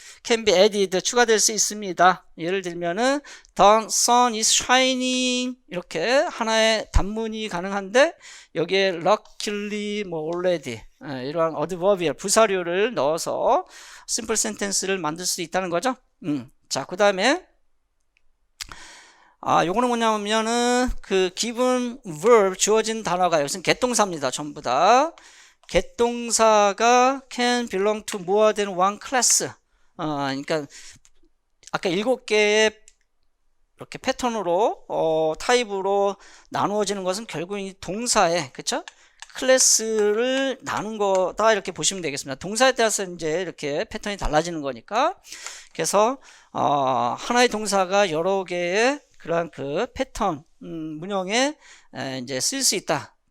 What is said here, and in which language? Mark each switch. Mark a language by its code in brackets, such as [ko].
[en] can be added, [ko] 추가될 수 있습니다. 예를 들면은 [en] the sun is shining, [ko] 이렇게 하나의 단문이 가능한데 여기에 luckily, 뭐 already, 이러한 어드버비얼, 부사료를 넣어서 심플 센텐스를 만들 수 있다는 거죠. 자, 그 다음에 요거는 뭐냐면은 그 given verb, 주어진 단어가 여기서는 개동사입니다. 전부 다 개동사가 [en] can belong to more than one class. [ko] 그러니까 아까 7개의 이렇게 패턴으로 타입으로 나누어지는 것은 결국 이 동사에, 그쵸? 클래스를 나눈 거다, 이렇게 보시면 되겠습니다. 동사에 따라서 이제 이렇게 패턴이 달라지는 거니까. 그래서 하나의 동사가 여러 개의 그러한 그 패턴 문형에 이제 쓸 수 있다.